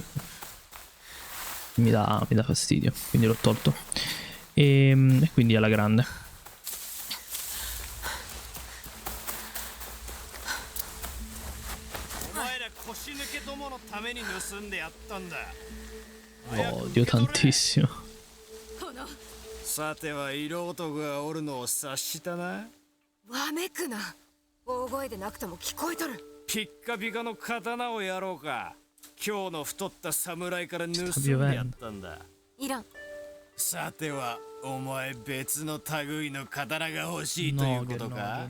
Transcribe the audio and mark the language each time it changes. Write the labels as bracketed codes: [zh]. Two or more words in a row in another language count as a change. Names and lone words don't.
[it] Mi dà fastidio, quindi l'ho tolto. E quindi alla grande. Odio tantissimo. [ja] さては色男がおるのを察したな。わめくな。大声でなくても聞こえとる。ピッカピカの刀をやろうか。今日の太った侍から盗んでやったんだ。いらん。さてはお前別の類の刀が欲しいということか。